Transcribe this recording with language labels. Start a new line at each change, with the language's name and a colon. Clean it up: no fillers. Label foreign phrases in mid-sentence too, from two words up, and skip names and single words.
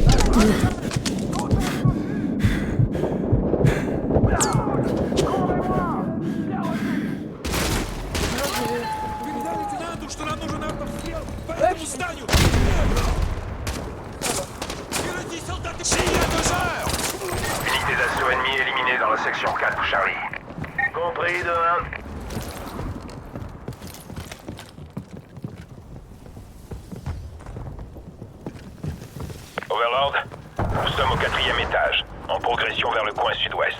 Russian: Что нам нужен артобстрел по
French: Ouais,
Russian: этому зданию! Впереди солдаты!
French: S'il y a 2 heures! Unité d'assaut ennemie éliminée dans la section 4, Charlie. Compris, 2-1. Overlord, nous sommes au 4e étage, en progression vers le coin sud-ouest.